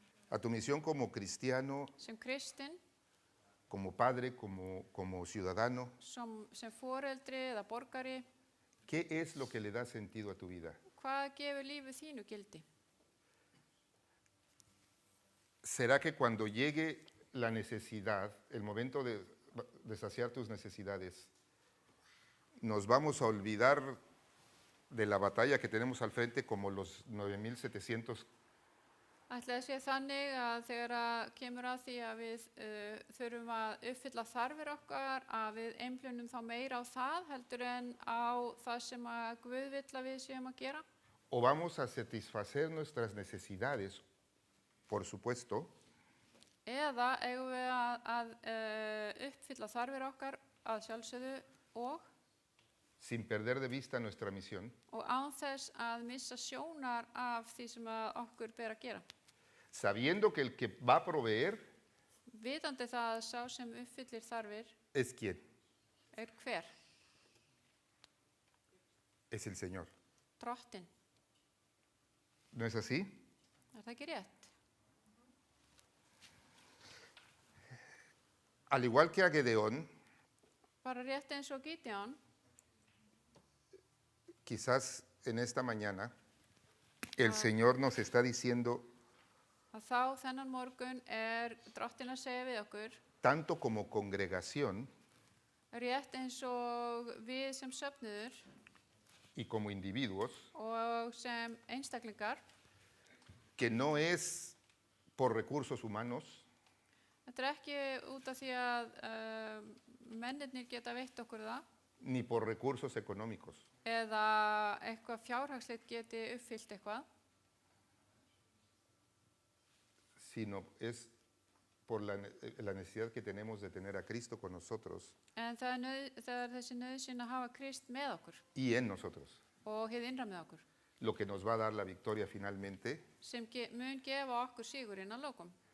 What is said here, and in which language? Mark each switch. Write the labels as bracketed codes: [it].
[es] A tu misión como cristiano, [is] Sem kristinn, [es] como padre, como ciudadano. [is] sem foreldri eða borgari, [es] ¿Qué es lo que le da sentido a tu vida? [is] hvað gefur lífið þínu gildi? [es] ¿Será que cuando llegue la necesidad, el momento de saciar tus necesidades, nos vamos a olvidar de la batalla que tenemos al frente como los 9.700? [is] Ætli það sé þannig að þegar kemur að því að við þurfum að uppfylla þarfir okkar, að við einblínum þá meira á það heldur en á það sem að Guð vill að við séum að gera? [es] ¿O vamos a satisfacer nuestras necesidades, por supuesto, [is] Eða eigum við að uppfylla þarfir okkar að sjálfsögðu og [es] sin perder de vista nuestra misión? [is] án þess að missa sjónar af því sem að okkur ber að gera? [es] Sabiendo que el que va a proveer [is] Vitandi það að sá sem uppfyllir þarfir [es] es quién? [is] hver? [es] Es el Señor. [is] Drottinn. [es] ¿No es así? [is] Það ekki rétt? [es] Al igual que a Gedeón, [is] Bara rétt eins og Gideon, [es] quizás en esta mañana el Señor nos está diciendo, [is] að þá þennan morgun Drottinn að segja við okkur, [es] tanto como congregación [is] rétt eins og við sem söfnuður [es] y como individuos, [is] og sem einstaklingar, [es] que no es por recursos humanos, [is] þetta ekki út af því að mennirnir geta veitt okkur það, [es] ni por recursos económicos, [is] eða eitthvað fjárhagslegt geti uppfyllt eitthvað, [es] sino es por la necesidad que tenemos de tener a Cristo con nosotros [is] en það þessi nauðsyn að hafa Krist með okkur [es] y en nosotros, [is] og hið innra með okkur, [es] lo que nos va a dar la victoria finalmente, [is] sem mun gefa okkur sigurinn að lokum.